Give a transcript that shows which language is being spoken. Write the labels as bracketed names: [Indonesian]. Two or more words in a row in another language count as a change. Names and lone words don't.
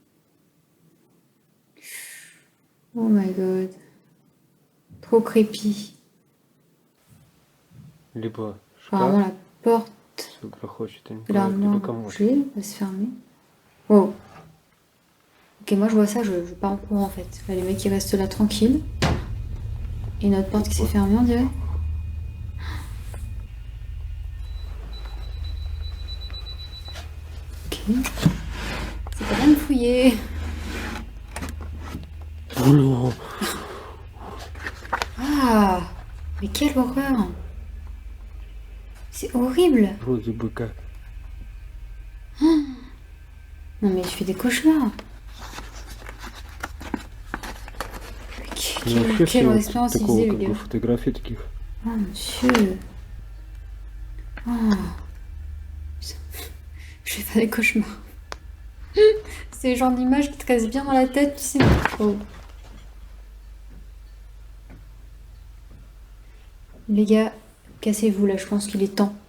[English] Oh my god. [French] Trop creepy. [Russian] Либо [French] Apparemment [Russian] шкаф, [French] la porte [Russian] все грохочет, [French] de l'armoire [Russian] либо [French] va [Russian] комод. [French] bouger, va se fermer. Oh. Ok, moi je vois ça, je pars en courant en fait. Là, les mecs ils restent là tranquilles. Et notre porte qui s'est fermée on dirait. Ok. C'est pas bien de fouiller. Oula. Ah. Mais quelle horreur. C'est horrible. [Russian] Вроде бы как. [French] Non mais je fais des cauchemars. [Russian] Ну, вообще [French] Quelle [Russian] все [French] expérience il [Russian] такого [French] faisait le [Russian] как бы [French] gars. [Russian] фотографий таких. [French] Oh mon dieu. Oh. Je vais faire des cauchemars. C'est le genre d'image qui te reste bien dans la tête, tu sais. Oh. Les gars, cassez-vous là, je pense qu'il est temps.